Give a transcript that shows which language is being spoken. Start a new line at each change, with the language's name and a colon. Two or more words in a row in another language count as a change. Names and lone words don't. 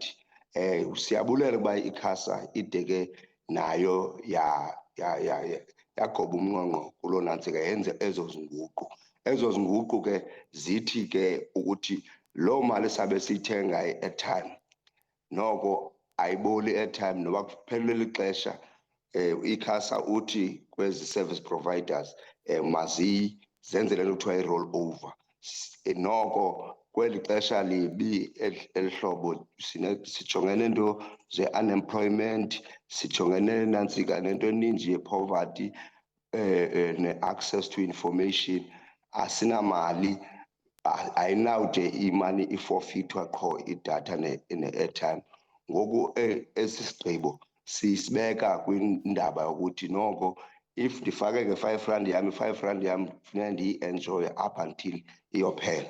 Xhosa: Siyabulela ukuba i-ICASA ideke nayo yagoba umnqonqo kulo nantsika yenze ezo zinguqu ke zithi ke ukuthi loo mali sabe siyithenga i-airtime noko ayiboli i-airtime noba kuphelele ixesha. I-ICASA uthi kwezi
English: service providers
Xhosa: mazizenzele le nto kuthiwa i-
English: roll over
Xhosa: noko kweli xesha libi elihlobo sijongene nento ze-unemployment, sijongene nantsika nento eninji ye-poverty ne-
English: access to information.
Xhosa: Asinamali, ayinawude imali iforfithwa qho idatha ne-airtime. Ngoku esi sigqibo sisibeka kwindaba yokuthi noko if ndifake nge-R5 yam, i-R5 yam funeka ndiyi-enjoye
English: up until
Xhosa: iyophela.